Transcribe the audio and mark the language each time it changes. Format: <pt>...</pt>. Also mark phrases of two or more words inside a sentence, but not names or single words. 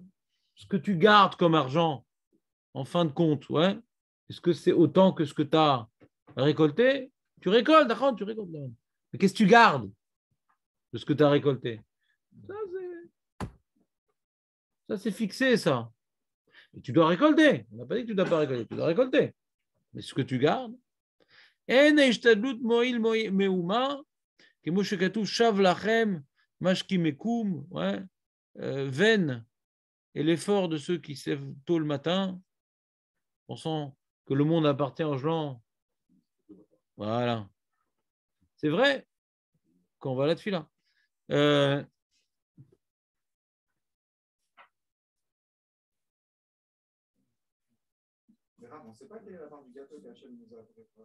<fr>Ce que tu gardes comme argent, en fin de compte, ouais, est-ce que c'est autant que ce que tu as récolté? Tu récoltes, d'accord, tu récoltes. Mais qu'est-ce que tu gardes de ce que tu as récolté? Ça, c'est fixé, ça. Et tu dois récolter. On n'a pas dit que tu ne dois pas récolter, tu dois récolter. Mais ce que tu gardes,</fr> <he>אין ההשתדלות מועיל מאומה, כמו שכתוב שב לכם משכי מקום,</he> <fr>ouais, vaine et l'effort de ceux qui se lèvent tôt le matin, pensant que le monde appartient aux gens. Voilà. C'est vrai quand on va à la tefila. On ne sait pas quelle est la part du gâteau qu'Hachem nous a préparé.</fr>